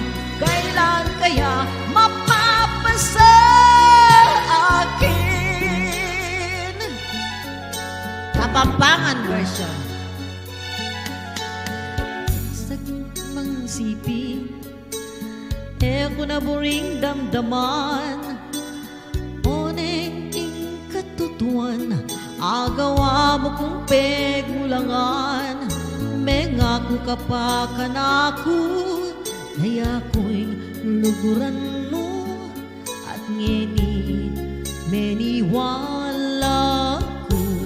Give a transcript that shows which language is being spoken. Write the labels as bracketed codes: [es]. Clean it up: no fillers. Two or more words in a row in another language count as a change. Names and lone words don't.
[tl] Kailan kaya mapapasakin? [en] Kapampangan version. [pam] Sakit mang isipin, ko na buring damdaman, onek ing katutuan, agawa mo kong pegmulangan. Mengako ka pa kanako, naya ko'y luguran mo, at ngeni meniwala ko.